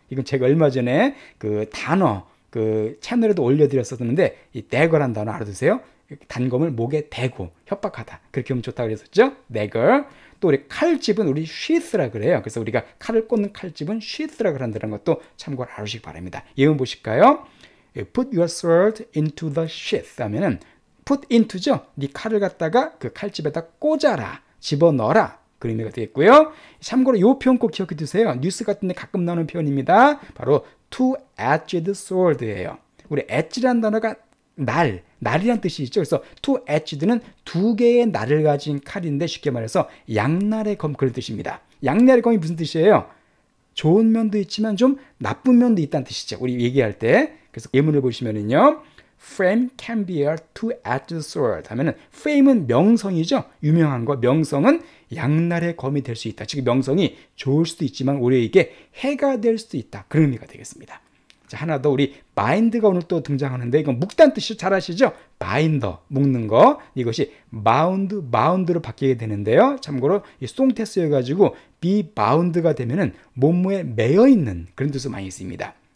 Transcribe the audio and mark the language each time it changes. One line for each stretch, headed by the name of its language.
Korean: 이건 제가 얼마 전에 그 단어 그 채널에도 올려드렸었는데, 이 dagger라는 단어 알아두세요. 단검을 목에 대고 협박하다, 그렇게 하면 좋다고 그랬었죠. dagger. 또 우리 칼집은 우리 sheath라 그래요. 그래서 우리가 칼을 꽂는 칼집은 sheath라 그런다는 것도 참고로 알으시기 바랍니다. 예문 보실까요?
English: Put your sword into the sheath
Korean: 하면은
English: put into죠.
Korean: 네 칼을 갖다가 그 칼집에다 꽂아라, 집어넣어라, 그 의미가 되겠고요. 참고로 이 표현 꼭 기억해 두세요. 뉴스 같은 데 가끔 나오는 표현입니다. 바로 two-edged sword예요. 우리 edge라는 단어가 날이란 뜻이 있죠. 그래서 two-edged는 두 개의 날을 가진 칼인데, 쉽게 말해서 양날의 검, 그런 뜻입니다. 양날의 검이 무슨 뜻이에요? 좋은 면도 있지만 좀 나쁜 면도 있다는 뜻이죠. 우리 얘기할 때.
English: 그래서 예문을 보시면은요, frame can be a two-edged sword
Korean: 하면은
English: frame은
Korean: 명성이죠. 유명한 거. 명성은 양날의 검이 될 수 있다. 즉 명성이 좋을 수도 있지만 우리에게 해가 될 수도 있다. 그런 의미가 되겠습니다. 자, 하나 더, 우리 bind가 오늘 또 등장하는데, 이건 묶다는 뜻이 잘 아시죠? binder, 묶는 거. 이것이 bound로 바뀌게 되는데요. 참고로 이 수동태 쓰여가지고 be bound가 되면은 몸무에 매여 있는 그런 뜻을 많이 씁니다.